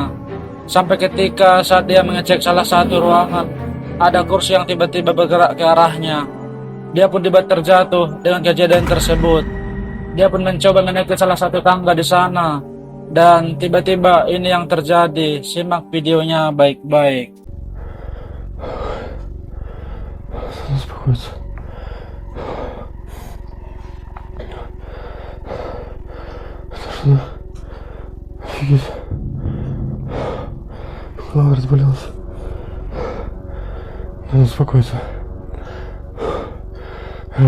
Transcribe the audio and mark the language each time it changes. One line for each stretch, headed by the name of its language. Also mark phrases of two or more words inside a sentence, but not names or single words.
Indonesian: Sampai ketika saat dia mengecek salah satu ruangan, ada kursi yang tiba-tiba bergerak ke arahnya. Dia pun dibuat terjatuh dengan kejadian tersebut. Dia pun mencoba menaiki salah satu tangga di sana. Dan tiba-tiba ini yang terjadi. Simak videonya baik-baik.
Russian: успокоиться. Тошно. Офигеть. Голова разболелась. Надо успокоиться. Раз.